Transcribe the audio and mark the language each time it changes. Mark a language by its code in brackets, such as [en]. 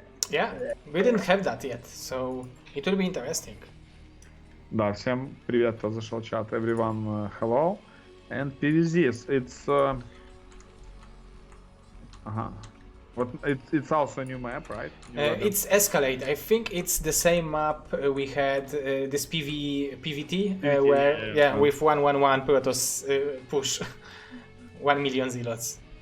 [en] Yeah, we didn't have that yet, so it will be interesting. [ru] Да, всем привет, кто зашел в чат. [en] Everyone, hello. And PVZ, it's it's also a new map, right? It's Escalade. I think it's the same map we had this PVT where with 1-1-1 Protoss push 1 million zealots.